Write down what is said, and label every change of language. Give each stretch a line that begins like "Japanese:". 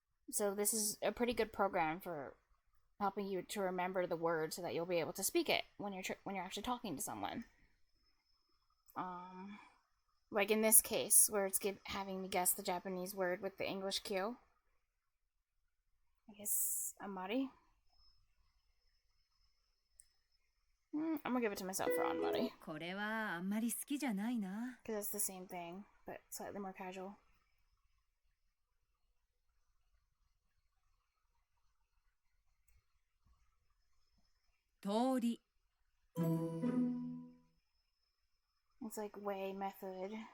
English: So this is a pretty good program for helping you to remember the word so that you'll be able to speak it when you're actually talking to someone. Like in this case, where it's having me guess the Japanese word with the English cue. I guess Amari. I'm gonna give it to myself for Amari.
Japanese: これはあんまり好きじゃないな。
English: Because it's the same thing, but slightly more casual.
Japanese: 通り。
English: It's like way, method.